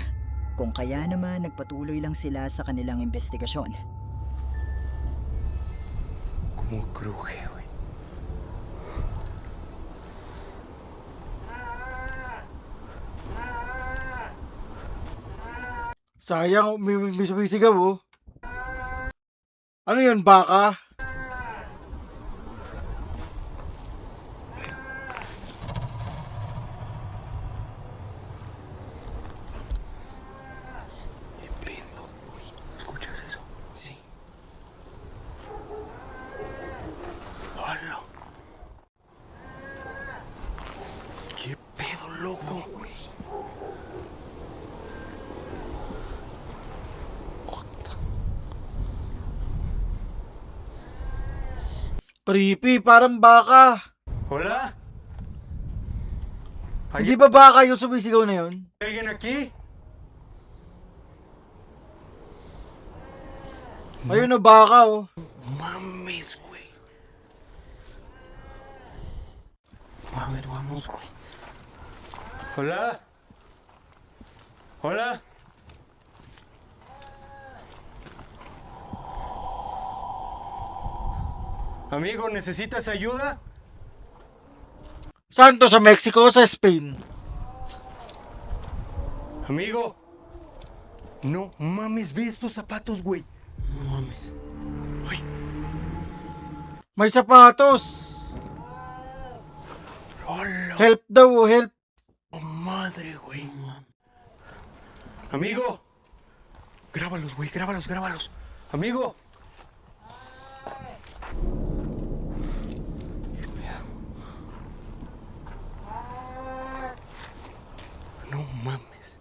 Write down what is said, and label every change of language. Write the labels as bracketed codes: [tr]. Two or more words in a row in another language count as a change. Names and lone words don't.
[tl] Kung kaya naman nagpatuloy lang sila sa kanilang investigasyon. [es] Como cruje, güey. [tl] Sayang, may sumisigaw oh. Ano yun, baka? [es] ¿Qué pedo, güey? ¿Escuchas eso? Sí. ¡Hala! ¿Qué pedo, loco? Güey. [tl] Creepy, parang baka. [es] ¿Hola? [tl] Hindi ba baka yung sumisigaw na yun? [es] ¿Alguien aquí? [tl] Ayun na baka oh. [es] Mames, güey. A ver, vamos, güey. Hola. Hola. Amigo, ¿necesitas ayuda? [tl] Saan to? Sa Mexico o sa Spain? [es] Amigo. No mames, ve estos zapatos, güey. No mames. Ay, [tl] May sapatos. [es] hola. [tl] Help daw oh, help. [es] Oh, madre, güey. Amigo. Grábalos, güey, grábalos, grábalos. Amigo. ¿Qué pedo? No mames.